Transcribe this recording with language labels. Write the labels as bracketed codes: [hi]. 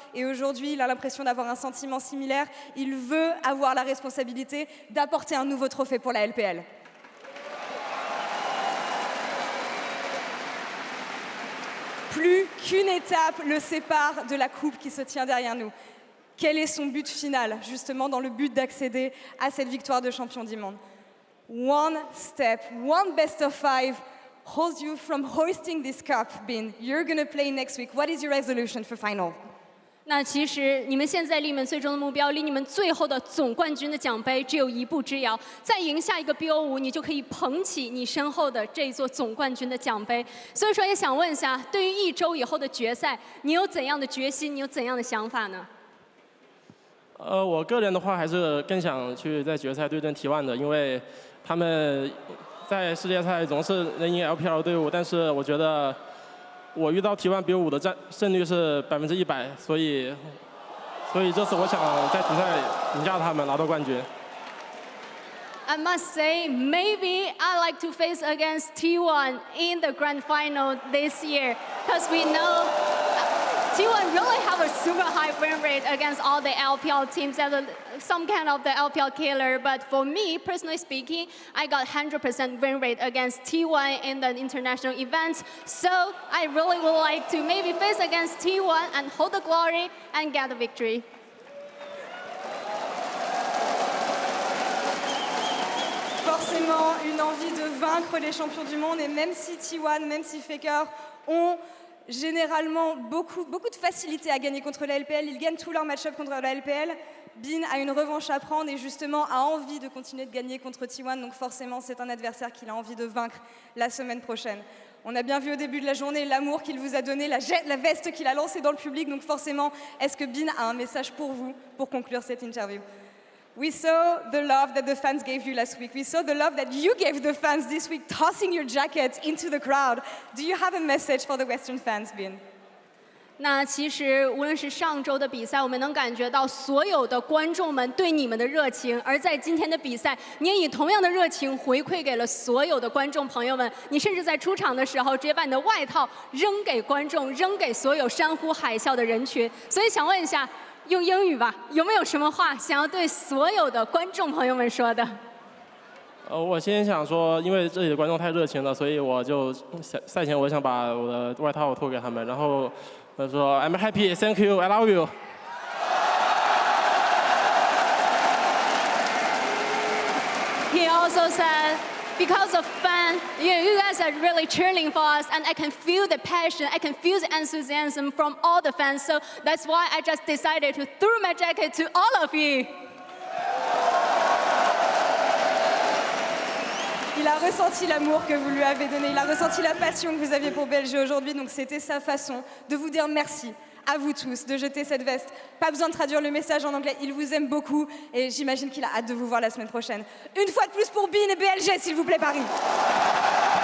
[fr] Et aujourd'hui, il a l'impression d'avoir un sentiment similaire. Il veut avoir la responsabilité d'apporter un nouveau trophée pour la LPL. Plus qu'une étape le sépare de la coupe qui se tient derrière nous. Quel est son but final, justement, dans le but d'accéder à cette victoire de champion du monde? [en] One step, one best of 5 holds you from hoisting this cup, Bin. You're going to play next week. What is your resolution for final? [zh] 那其实你们现在离你们最终的目标，离你们最后的总冠军的奖杯只有一步之遥。再赢下一个 BO5，你就可以捧起你身后的这座总冠军的奖杯。所以说，也想问一下，对于1周以后的决赛，你有怎样的决心？你有怎样的想法呢？我个人的话，还是更想去在决赛对阵 T1 的，因为他们在世界赛总是能赢 LPL 队伍，但是我觉得。我遇到T1 BO5的胜率是100%，所以这次我想在决赛赢下他们，拿到冠军。 [en] I must say, maybe I like to face against T1 in the grand final this year, because we know T1 really have a super high win rate against all the LPL teams as some kind of the LPL killer. But for me, personally speaking, I got 100% win rate against T1 in the international events. So I really would like to maybe face against T1 and hold the glory and get the victory. [fr] Forcément, une envie de vaincre les champions du monde. Et même si T1, même si Faker ont généralement beaucoup de facilité à gagner contre la LPL, ils gagnent tous leurs match-ups contre la LPL. Bin a une revanche à prendre et justement a envie de continuer de gagner contre T1. Donc forcément, c'est un adversaire qu'il a envie de vaincre la semaine prochaine. On a bien vu au début de la journée l'amour qu'il vous a donné, la veste qu'il a lancée dans le public. Donc forcément, est-ce que Bin a un message pour vous pour conclure cette interview? [en] We saw the love that the fans gave you last week. We saw the love that you gave the fans this week, tossing your jacket into the crowd. Do you have a message for the Western fans, Bin? [zh] 那其实无论是上周的比赛，我们能感觉到所有的观众们对你们的热情，而在今天的比赛，你也以同样的热情回馈给了所有的观众朋友们。你甚至在出场的时候，直接把你的外套扔给观众，扔给所有山呼海啸的人群。所以想问一下。用英语吧，有没有什么话想要对所有的观众朋友们说的？我先想说，因为这里的观众太热情了，所以我就赛前我想把我的外套脱给他们，然后我说 [en] I'm happy, thank you, I love you. He also said, because of fans, you guys are really cheering for us, and I can feel the passion, I can feel the enthusiasm from all the fans. So that's why I just decided to throw my jacket to all of you. [fr] Il a ressenti l'amour que vous lui avez donné, il a ressenti la passion que vous aviez pour BLG aujourd'hui, donc c'était sa façon de vous dire merci à vous tous de jeter cette veste. Pas besoin de traduire le message en anglais, il vous aime beaucoup et j'imagine qu'il a hâte de vous voir la semaine prochaine. Une fois de plus pour Bin et BLG, s'il vous plaît, Paris.